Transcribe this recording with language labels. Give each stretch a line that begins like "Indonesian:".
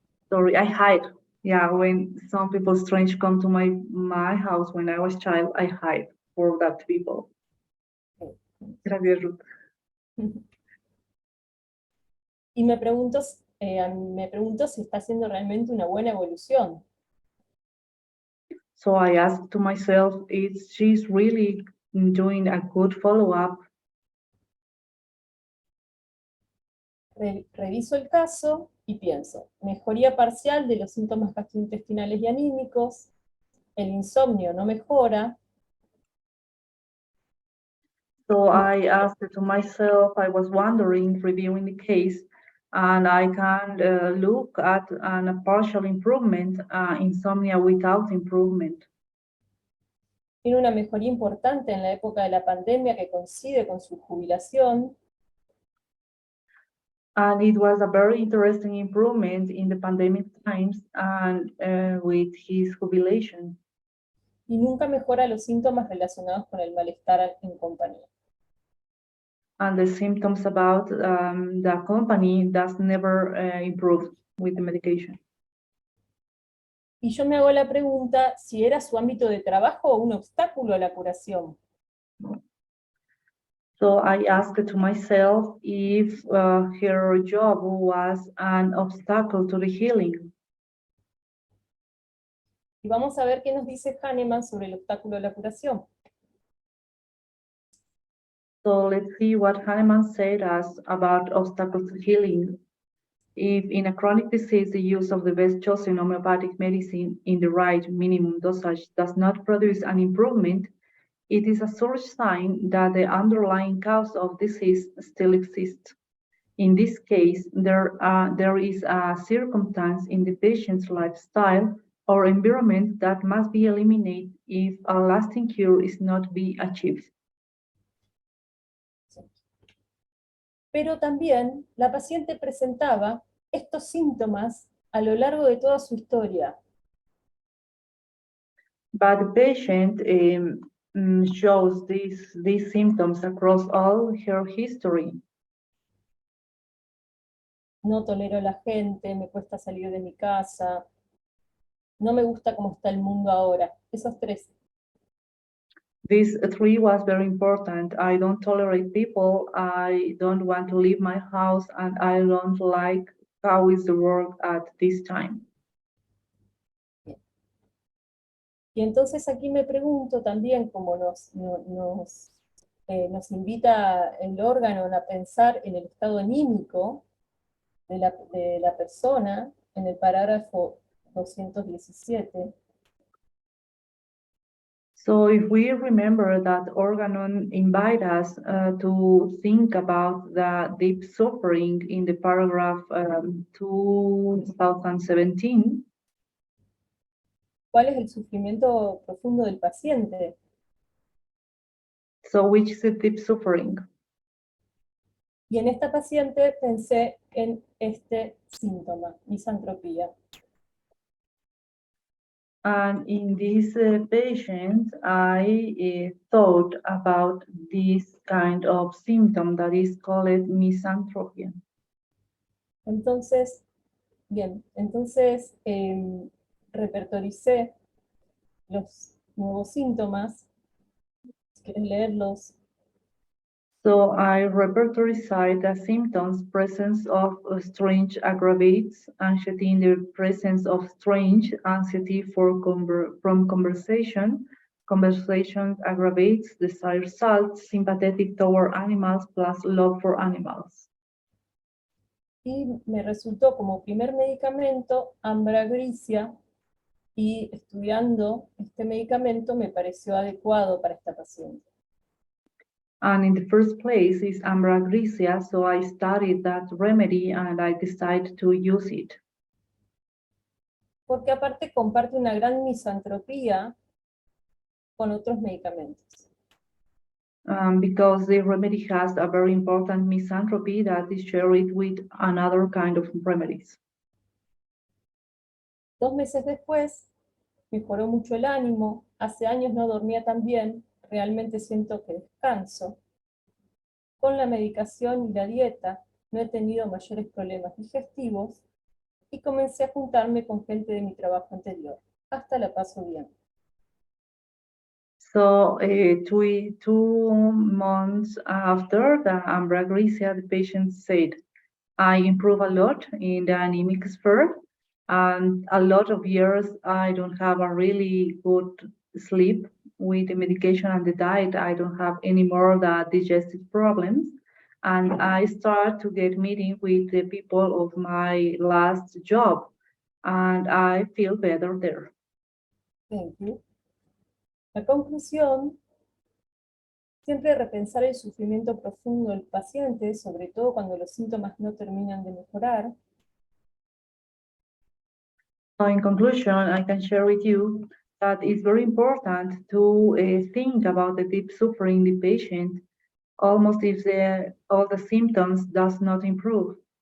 English: Sorry, I hide. Yeah, when some people strange come to my house when I was child, I hide for that people.
Spanish: Gracias, Ruth. Y me pregunto si está haciendo realmente una buena evolución.
English: So I asked to myself, is she's really doing a good follow-up?
Spanish: reviso el caso y pienso, mejoría parcial de los síntomas gastrointestinales y anímicos, el insomnio no mejora.
English: So I asked to myself, I was wondering, reviewing the case, and I can look at a partial improvement, insomnia without improvement.
Spanish: Tiene una mejoría importante en la época de la pandemia que coincide con su jubilación.
English: And it was a very interesting improvement in the pandemic times and with his jubilation.
Spanish: Y nunca mejora los síntomas relacionados con el malestar en compañía.
English: And the symptoms about the company does never improve with the medication.
Spanish: Y yo me hago la pregunta si era su ámbito de trabajo o un obstáculo a la curación.
English: So I asked to myself if her job was an obstacle to the healing.
Spanish: Y vamos a ver qué nos dice Hahnemann sobre el obstáculo a la curación.
English: So let's see what Hahnemann said us about obstacles to healing. If in a chronic disease, the use of the best chosen homeopathic medicine in the right minimum dosage does not produce an improvement, it is a sure sign that the underlying cause of disease still exists. In this case, there is a circumstance in the patient's lifestyle or environment that must be eliminated if a lasting cure is not be achieved.
Spanish: Pero también la paciente presentaba estos síntomas a lo largo de toda su historia.
English: But the patient shows these symptoms across all her history.
Spanish: No tolero a la gente, me cuesta salir de mi casa, no me gusta cómo está el mundo ahora. Esos tres.
English: This three was very important. I don't tolerate people, I don't want to leave my house, and I don't like how is the world at this time.
Spanish: Y entonces aquí me pregunto también, como nos invita el órgano a pensar en el estado anímico de la persona, en el parágrafo 217,
English: So if we remember that organon invite us to think about the deep suffering in the paragraph 2017,
Spanish: ¿cuál es el sufrimiento profundo del paciente?
English: so which is the deep suffering?
Spanish: Y en esta paciente pensé en este síntoma, misantropía.
English: And in this patient, I thought about this kind of symptom that is called misanthropy.
Spanish: Entonces, bien, repertoricé los nuevos síntomas. Si quieres leerlos.
English: So I repertoried the symptoms: presence of strange aggravates, anxiety in the presence of strange, anxiety from conversation aggravates, desire salts, sympathetic toward animals plus love for animals.
Spanish: Y me resultó como primer medicamento ambragricia, y estudiando este medicamento me pareció adecuado para esta paciente.
English: And in the first place is ambragricia, so I studied that remedy and I decided to use it.
Spanish: Porque aparte comparte una gran misantropía con otros medicamentos.
English: Because the remedy has a very important misanthropy that is shared with another kind of remedies.
Spanish: 2 meses después, mejoró mucho el ánimo, hace años no dormía tan bien, realmente siento que descanso. Con la medicación y la dieta no he tenido mayores problemas digestivos y comencé a juntarme con gente de mi trabajo anterior. Hasta la paso bien.
English: So 2 months after the ambragricia, the patient said, I improve a lot in the anemic sphere, and a lot of years I don't have a really good sleep with the medication and the diet. I don't have any more the digestive problems, and I start to get meeting with the people of my last job, and I feel better there. Thank you.
Spanish: La conclusión, siempre repensar el sufrimiento profundo del paciente, sobre todo cuando los síntomas no terminan de mejorar.
English: So in conclusion, I can share with you that it's very important to think about the deep suffering the patient, almost if all the symptoms does not improve.